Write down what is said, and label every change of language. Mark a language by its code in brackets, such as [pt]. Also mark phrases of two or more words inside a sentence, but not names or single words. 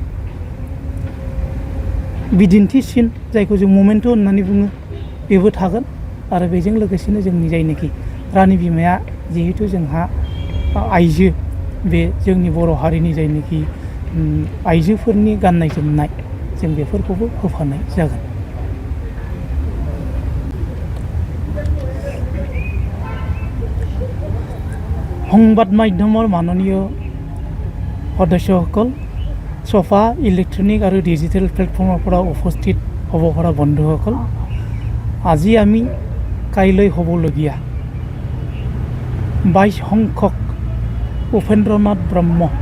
[brx] बिदिन्थिसिन जायखौ जों ममेन्ट' होननानै बुङो बेबो थागोन आरो बेजों लोगोसेनो जोंनि जायनोखि रानि बिमाया जिहेतु जोंहा आइजो बे जोंनि बर' हारिनि जायनोखि आइजोफोरनि गाननाय जोमनाय जों बेफोरखौबो होफानाय जागोन। [as] সংবাদ মাধ্যমৰ মাননীয় সদস্যসকল, ছফা ইলেক্ট্ৰনিক আৰু ডিজিটেল প্লেটফৰ্মৰ পৰা উপস্থিত হ'ব পৰা বন্ধুসকল, আজি আমি কাইলৈ হ'বলগীয়া 22 সংখ্যক উপেন্দ্ৰনাথ ব্ৰহ্ম